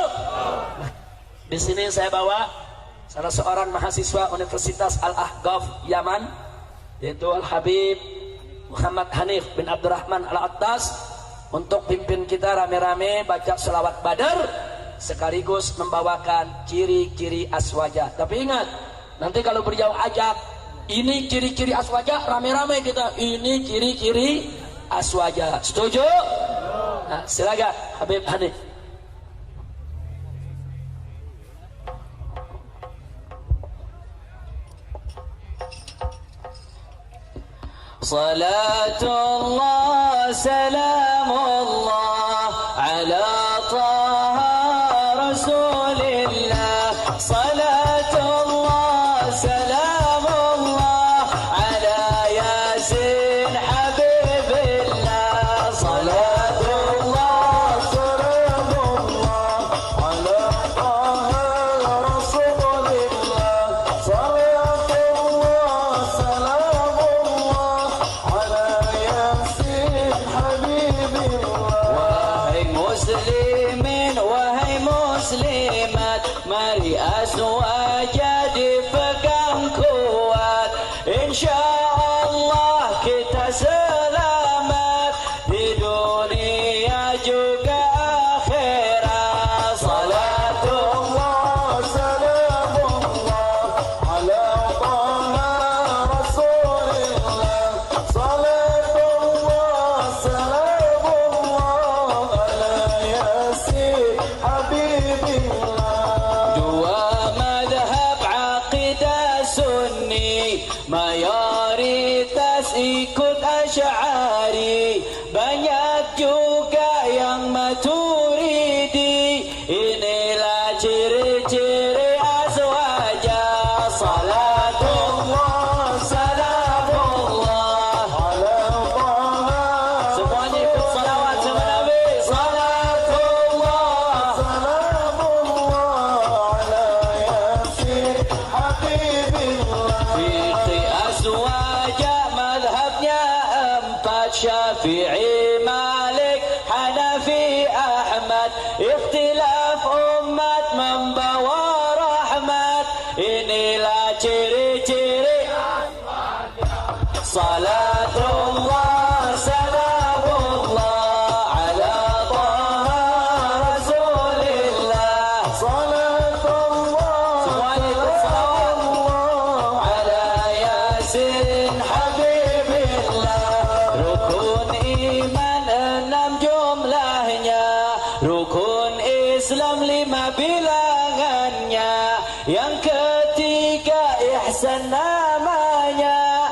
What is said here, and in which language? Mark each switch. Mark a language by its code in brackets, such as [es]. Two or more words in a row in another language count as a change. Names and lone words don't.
[id] Di sini saya bawa salah seorang mahasiswa Universitas Al-Ahqaf Yaman, yaitu Al-Habib Muhammad Hanif bin Abdurrahman Al-Attas, untuk pimpin kita rame-rame baca selawat Badar sekaligus membawakan ciri-ciri aswaja. Tapi ingat, nanti kalau beliau ajak ini ciri-ciri aswaja, rame-rame kita ini ciri-ciri aswaja. Setuju? Nah, silakan Habib Hanif. [ar] صلاة الله سلام الله على طه رسول الله. صلاة الله سلام الله على يس حبيب الله. صلاة الله سلام الله على طه رسول الله. صلاة الله سلام الله على يس حبيب الله. [id] Wahai muslimin, wahai muslimat, mari aswaja dipegang kuat. InsyaAllah kita selamat di dunia juga akhirat. [ar] صلاة الله سلام الله على طه رسول الله. صلاة الله سلام الله على يس حبيب الله. [id] Dua madhab aqidah sunni, mayoritas ikut Asy'ari, banyak juga yang Maturidi. Inilah ciri-ciri azwaja. [ar] صلاة الله سلام الله على طه. [id] Semuanya ikut salawat sama Nabi. [ar] صلاة الله سلام الله على يس حبيب الله. [id] Fiqh azwaja madhabnya empat, Syafi'i, Malik, Hanafi, Ahmad. Ikhtilaf umat membawa rahmat. Inilah ciri-ciri [ar] صلاة الله سلام الله على طه رسول الله. Salatullah [id] semuanya ikut salawat [ar] على يس حبيب الله. [id] Rukun iman 6 jumlahnya, rukun Islam 5 bilangannya, yang ketiga ihsan namanya.